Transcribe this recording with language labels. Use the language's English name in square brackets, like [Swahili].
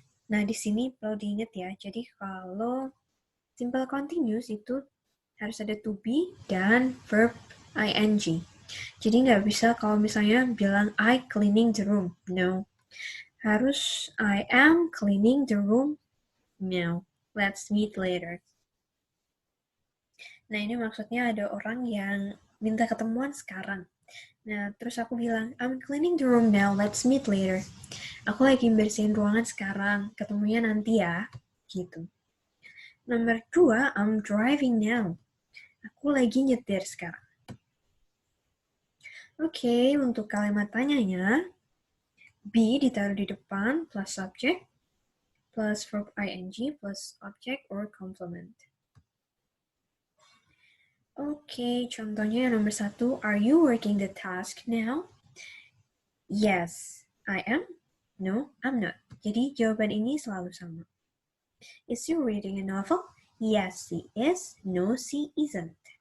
[Indonesian] Nah, di sini perlu diingat ya, jadi kalau simple continuous itu harus ada to be dan verb ing. Jadi nggak bisa kalau misalnya bilang [English] I cleaning the room. [Indonesian] No. [English] Harus I am cleaning the room now. Let's meet later. [Indonesian] Nah, ini maksudnya ada orang yang minta ketemuan sekarang. Nah, terus aku bilang, [English] I'm cleaning the room now, let's meet later. [Indonesian] Aku lagi bersihin ruangan sekarang, ketemunya nanti ya. Gitu. Nomor 2, [English] I'm driving now. [Indonesian] Aku lagi nyetir sekarang. Oke, untuk kalimat tanyanya, be ditaruh di depan plus subject, plus verb ing, plus object or complement. Oke, contohnya yang nomor 1, [English] are you working the task now? Yes, I am. No, I'm not. [Indonesian] Jadi jawaban ini selalu sama. [English] Is she reading a novel? Yes, she is. No, she isn't.